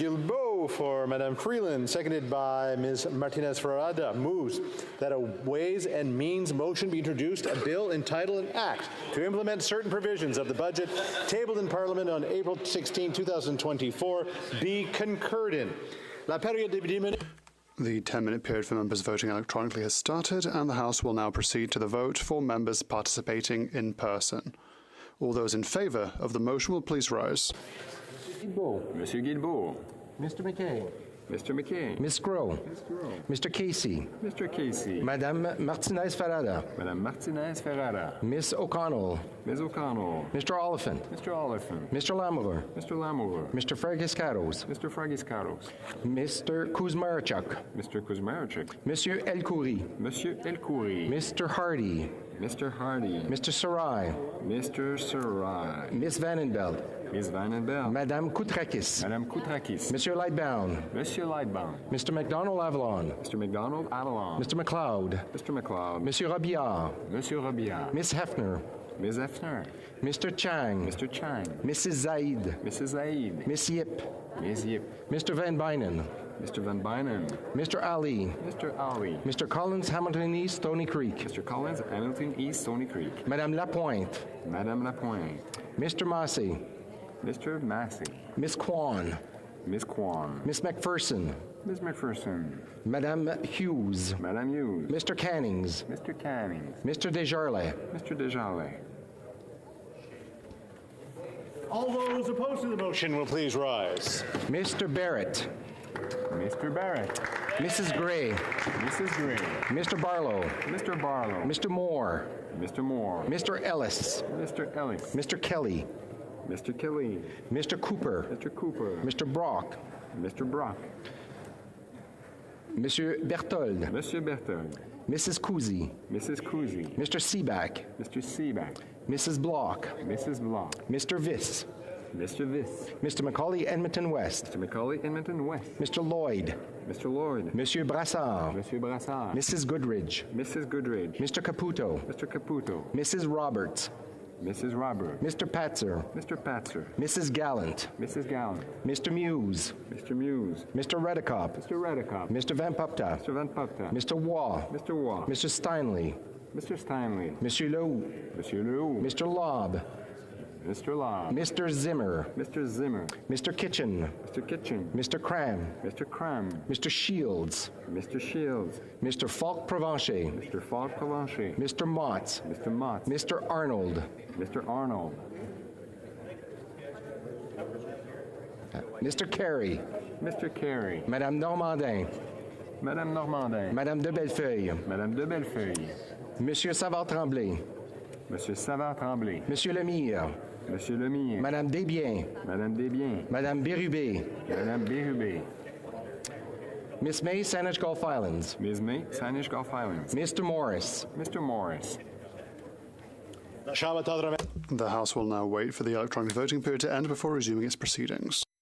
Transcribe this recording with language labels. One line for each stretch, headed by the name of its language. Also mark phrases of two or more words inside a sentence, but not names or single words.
English: Guilbeault for Madame Freeland, seconded by Ms. Martinez-Ferrada, moves that a Ways and Means motion be introduced, a bill entitled an act to implement certain provisions of the budget tabled in Parliament on April 16, 2024, be concurred in.
French: La période de 10 minutes.
English: The 10-minute period for members voting electronically has started, and the House will now proceed to the vote for members participating in person. All those in favour of the motion will please rise. Monsieur Guilbeault. Mr. McKay. Mr. McKay. Ms. Groh. Mr. Casey. Mr. Casey.
French: Madame Martinez-Ferrada. Madame Martinez-Ferrada.
English: Miss O'Connell. Ms. O'Connell. Mr. Oliphant. Mr. Oliphant. Mr. Lamoureux. Mr. Lamoureux. Mr. Fragiscaros. Mr. Fragiscaros. Mr. Kuzmarchuk. Mr. Kuzmarchuk. Monsieur El Khoury. Monsieur El Khoury. Mr. Hardy. Mr. Hardy. Mr. Sarai. Mr. Sarai. Miss Vandenbelt. Ms. Vandenbelt.
French: Madame Koutrakis. Madame Koutrakis. Monsieur Lightbound. Monsieur Lightbound. Mr.
English: McDonald-Avalon. Mr. McDonald-Avalon. Mr. McLeod. Mr. McLeod.
French: Monsieur Robillard. Monsieur Robillard.
English: Miss Hefner. Ms. Hefner. Mr. Chang. Mr. Chang. Mrs. Zaid. Mrs. Zaid. Miss Yip. Miss Yip. Mr. Van Bynen. Mr. Van Bynen. Mr. Ali. Mr. Ali. Mr. Collins, Hamilton East, Stony Creek. Mr. Collins, Hamilton East, Stony Creek.
French: Madame Lapointe. Madame Lapointe.
English: Mr. Massey. Mr. Massey. Miss Kwan. Miss Kwan. Miss McPherson. Miss McPherson.
French: Madame Hughes. Madame Hughes.
English: Mr. Cannings. Mr. Cannings. Mr. Desjardins. Mr. Desjardins. All those opposed to the motion will please rise. Mr. Barrett. Mr. Barrett. Mrs. Gray. Mrs. Gray. Mr. Barlow. Mr. Barlow. Mr. Moore. Mr. Moore. Mr. Ellis. Mr. Ellis. Mr. Kelly. Mr. Kelly. Mr. Cooper. Mr. Cooper. Mr. Brock. Mr. Brock. Monsieur Berthold. Monsieur Berthold. Mrs. Cousy. Mrs. Cousy. Mr. Seaback. Mr. Seaback. Mrs. Block. Mrs. Block. Mr. Viss. Mr. Viss. Mr. Macaulay, Edmonton West. Mr. Macaulay, Edmonton West. Mr. Lloyd. Mr. Lloyd.
French: Monsieur Brassard. Monsieur Brassard.
English: Mrs. Goodridge. Mrs. Goodridge. Mr. Caputo. Mr. Caputo. Mrs. Roberts. Mrs. Robert. Mr. Patzer. Mr. Patzer. Mrs. Gallant. Mrs. Gallant. Mr. Muse. Mr. Muse. Mr. Redekop. Mr. Redekop. Mr. Van Pupta. Mr. Van Pupta. Mr. Waugh. Mr. Waugh. Mr. Steinley. Mr. Steinley.
French: Monsieur Leroux. Monsieur Leroux.
English: Mr. Lobb. Mr. Lobb. Mr. Zimmer. Mr. Zimmer. Mr. Kitchen. Mr. Kitchen. Mr. Cram. Mr. Cram. Mr. Shields. Mr. Shields. Mr. Falk Provencher. Mr. Falk Provencher. Mr. Motts. Mr. Motts. Mr. Arnold. Mr. Arnold. Mr. Carey. Mr. Carey.
French: Madame Normandin. Madame Normandin. Madame de Bellefeuille. Madame de Bellefeuille. Monsieur Savard-Tremblay. Monsieur Savard-Tremblay. Monsieur Lemire. Monsieur Lemire. Madame Desbiens. Madame Desbiens. Madame Bérubé. Madame Bérubé.
English: Miss May, Saanich Gulf Islands. Miss May, Saanich Gulf Islands. Mr. Morris. Mr. Morris. The House will now wait for the electronic voting period to end before resuming its proceedings.